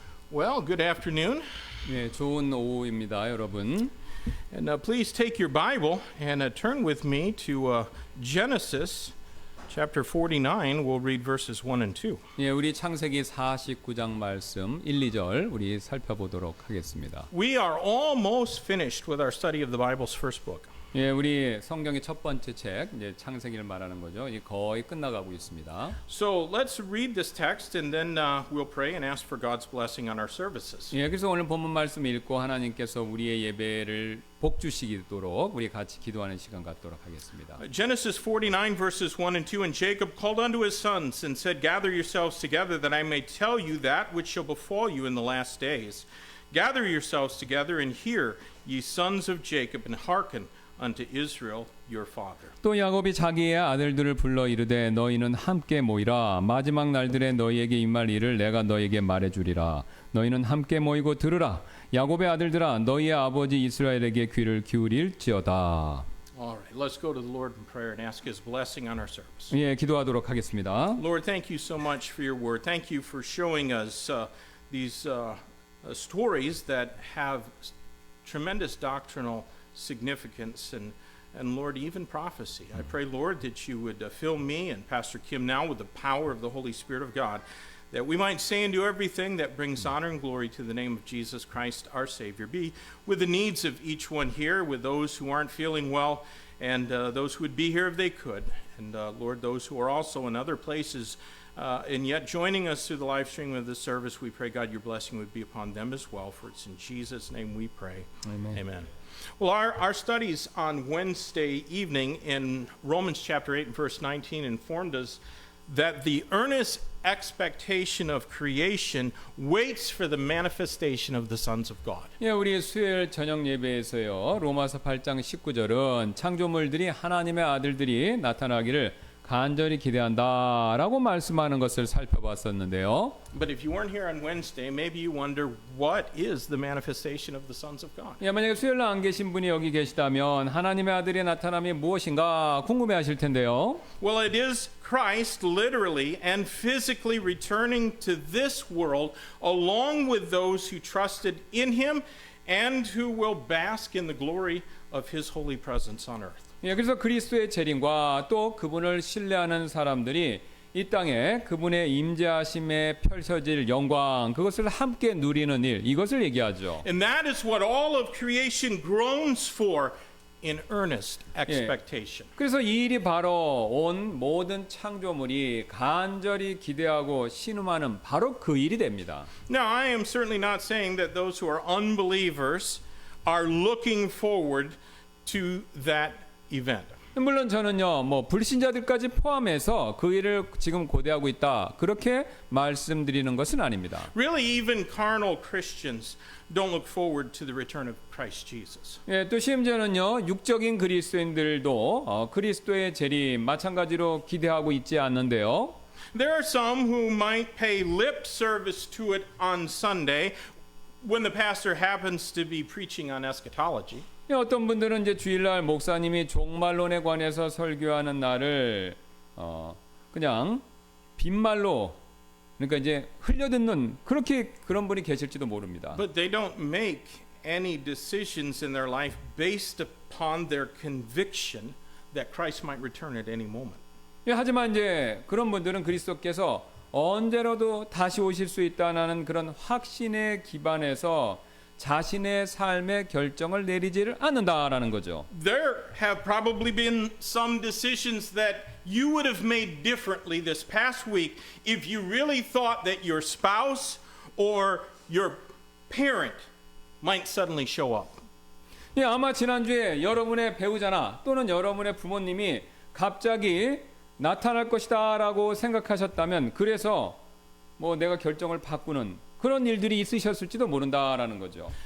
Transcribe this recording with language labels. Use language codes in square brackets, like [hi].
[en] Well, good afternoon. [ko] 네, 좋은 오후입니다, 여러분. [en] And please take your Bible and turn with me to Genesis chapter 49. We'll read verses 1 and 2. [ko] 예, 우리 창세기 49장 말씀 1, 2절 우리 살펴보도록 하겠습니다. [en] We are almost finished with our study of the Bible's first book. [ko] 예, 우리 성경의 첫 번째 책, 이제 창세기를 말하는 거죠. 이 거의 끝나가고 있습니다. [en] So let's read this text and then we'll pray and ask for God's blessing on our services. [ko] 예, 그래서 오늘 본문 말씀 읽고 하나님께서 우리의 예배를 복 주시도록 우리 같이 기도하는 시간 갖도록 하겠습니다. [en] Genesis 49 verses 1 and 2, and Jacob called unto his sons and said, Gather yourselves together that I may tell you that which shall befall you in the last days. Gather yourselves together and hear, ye sons of Jacob, and hearken unto Israel your father. [ko] 또 야곱이 자기의 아들들을 불러 이르되 너희는 함께 모이라. 마지막 날들에 너희에게 임할 일을 내가 너희에게 말해주리라. 너희는 함께 모이고 들으라. 야곱의 아들들아, 너희의 아버지 이스라엘에게 귀를 기울일지어다. [en] All right, let's go to the Lord in prayer and ask His blessing on our service. [ko] 예, 기도하도록 하겠습니다. [en] Lord, thank you so much for your word. Thank you for showing us these stories that have tremendous doctrinal significance and Lord, even prophecy. I pray, Lord, that you would fill me and Pastor Kim now with the power of the Holy Spirit of God, that we might say and do everything that brings honor and glory to the name of Jesus Christ, our Savior. Be with the needs of each one here, with those who aren't feeling well, and those who would be here if they could. And Lord, those who are also in other places and yet joining us through the live stream of this service, we pray, God, your blessing would be upon them as well. For it's in Jesus' name we pray. Amen. Amen. Well, our studies on Wednesday evening in Romans chapter 8 and verse 19 informed us that the earnest expectation of creation waits for the manifestation of the sons of God. [ko] 예, 우리 수요일 저녁 예배에서요. 로마서 8장 19절은 창조물들이 하나님의 아들들이 나타나기를 간절히 기대한다라고 말씀하는 것을 살펴봤었는데요. [en] But if you weren't here on Wednesday, maybe you wonder what is the manifestation of the sons of God. [ko] 예, 만약에 수요일 날 안 계신 분이 여기 계시다면 하나님의 아들의 나타남이 무엇인가 궁금해하실 텐데요. [en] Well, it is Christ literally and physically returning to this world along with those who trusted in him and who will bask in the glory of his holy presence on earth. [ko] 예, 그래서 그리스도의 재림과 또 그분을 신뢰하는 사람들이 이 땅에 그분의 임재하심에 펼쳐질 영광, 그것을 함께 누리는 일, 이것을 얘기하죠. [en] And that is what all of creation groans for in earnest expectation. [ko] 그래서 이 일이 바로 온 모든 창조물이 간절히 기대하고 신음하는 바로 그 일이 됩니다. [en] Now, I am certainly not saying that those who are unbelievers are looking forward to that event. [ko] 물론 저는요, 뭐 불신자들까지 포함해서 그 일을 지금 고대하고 있다, 그렇게 말씀드리는 것은 아닙니다. [en] Really, even carnal Christians don't look forward to the return of Christ Jesus. [ko] 예, 또 심지어는요, 육적인 그리스도인들도 그리스도의 재림 마찬가지로 기대하고 있지 않는데요. [en] There are some who might pay lip service to it on Sunday when the pastor happens to be preaching on eschatology. [ko] 어떤 분들은 이제 주일날 목사님이 종말론에 관해서 설교하는 날을 그냥 빈말로, 그러니까 이제 흘려듣는 그런 분이 계실지도 모릅니다. [en] But they don't make any decisions in their life based upon their conviction that Christ might return at any moment. [ko] 예, 하지만 이제 그런 분들은 그리스도께서 언제라도 다시 오실 수 있다는 그런 확신에 기반해서 자신의 삶의 결정을 내리지를 않는다라는 거죠. [en] There have probably been some decisions that you would have made differently this past week if you really thought that your spouse or your parent might suddenly show up. [ko] 예, 아마 지난주에 여러분의 배우자나 또는 여러분의 부모님이 갑자기 나타날 것이다라고 생각하셨다면, 그래서 뭐 내가 결정을 바꾸는 그런 일들이 있으셨을지도 모른다라는 거죠.